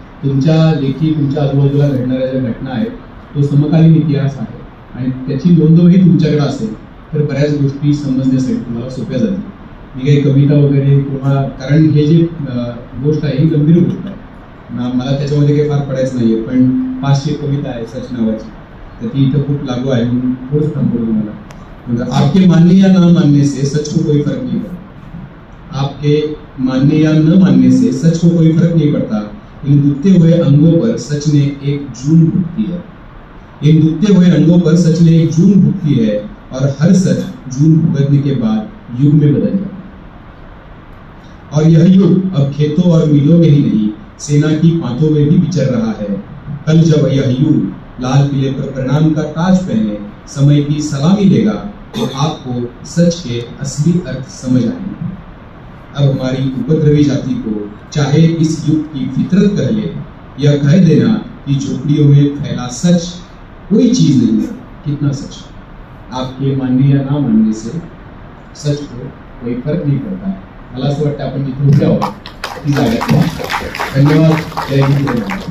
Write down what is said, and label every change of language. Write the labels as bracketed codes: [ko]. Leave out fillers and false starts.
[mr] तुमच्या लेखी तुमच्या आजूबाजूला घडणाऱ्या ज्या घटना आहेत तो समकालीन इतिहास आहे आणि त्याची नोंदवही तुमच्याकडे असेल तर बऱ्याच गोष्टी समजण्यासाठी तुम्हाला सोप्या जातील. मी काही कविता वगैरे किंवा कारण हे जे गोष्ट आहे ही गंभीर गोष्ट आहे, मला त्याच्यामध्ये काही फार पडायचं नाहीये. पण 500 कविता आहे सच नावाची, तर ती इथं खूप लागू आहे म्हणून थोडंच थांबवलं तुम्हाला. [hi] म्हणजे आपके मानने या न मानने से सच को कोई फर्क नहीं पड़ता. आपके मानने या न मानने से सच को कोई फर्क नहीं पड़ता. इन दुखते हुए अंगों पर सच ने एक जून भुगती है. इन दुखते हुए अंगों पर सच ने एक जून भुगती है और हर सच जून भुगतने के बाद युग में बदल जाता. और यह युग अब खेतों और मीलों में ही नहीं सेना की पांतों में भी विचर रहा है. कल जब यह युग लाल किले पर प्रणाम का ताज पहने समय की सलामी लेगा तो आपको सच के असली अर्थ समझ आएंगे. अब हमारी उपद्रवी जाति को चाहे इस युग की फितरत कह ले, यह कह देना कि झोपड़ियों में फैला सच कोई चीज नहीं है. कितना सच, आपके मानने या ना मानने से सच को कोई फर्क नहीं पड़ता. [mr] मला असं वाटतं आपण जिथे उभे आहोत ती जागा. धन्यवाद. जय हिंद.